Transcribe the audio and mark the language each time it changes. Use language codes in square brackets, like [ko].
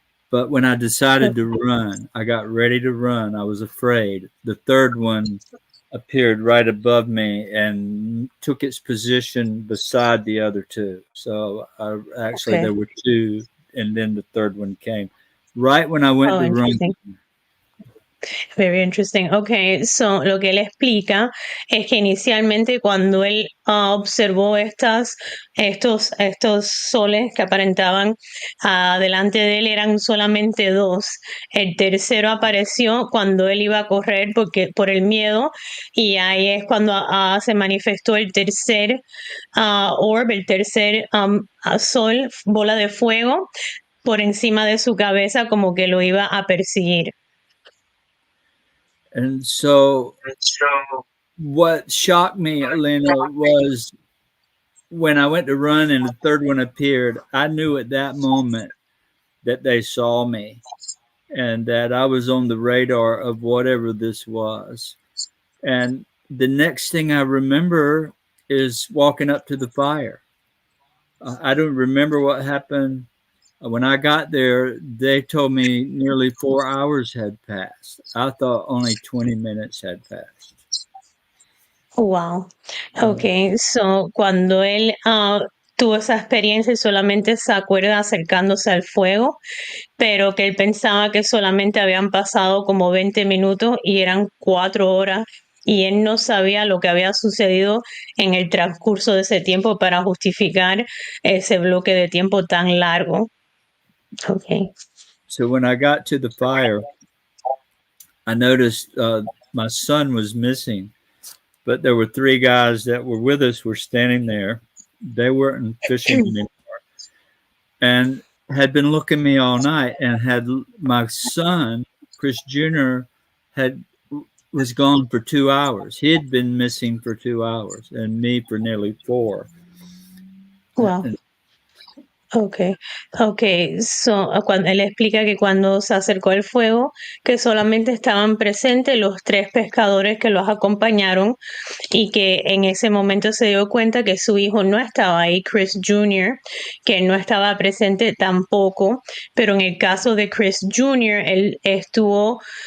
[en] But when I decided to run, I got ready to run. I was afraid. The third one appeared right above me and took its position beside the other 2. So there were 2, and then the third one came right when I went to run. Very interesting. [es] Okay, so lo que él explica es que inicialmente cuando él observó estos soles que aparentaban delante de él, eran solamente 2. El tercero apareció cuando él iba a correr por el miedo, y ahí es cuando se manifestó el tercer orb, el tercer sol, bola de fuego, por encima de su cabeza, como que lo iba a perseguir. [en] And so what shocked me, Elena, was when I went to run and the third one appeared, I knew at that moment that they saw me and that I was on the radar of whatever this was. And the next thing I remember is walking up to the fire. I don't remember what happened. When I got there, they told me nearly 4 hours had passed. I thought only 20 minutes had passed. Wow. [es] Okay, so cuando él tuvo esa experiencia, solamente se acuerda acercándose al fuego, pero que él pensaba que solamente habían pasado como 20 minutos y eran 4 horas y él no sabía lo que había sucedido en el transcurso de ese tiempo para justificar ese bloque de tiempo tan largo. Okay. [en] So when I got to the fire, I noticed my son was missing, but there were three guys that were with us were standing there. They weren't fishing anymore and had been looking me all night, and had my son, Chris Jr., was gone for 2 hours. He had been missing for 2 hours, and me for nearly 4. Wow. And Okay, okay. [es] So, cuando él explica que cuando se acercó el fuego, que solamente estaban presentes los tres pescadores que los acompañaron y que en ese momento se dio cuenta que su hijo no estaba ahí, Chris Jr., que no estaba presente tampoco, pero en el caso de Chris Jr., él estuvo,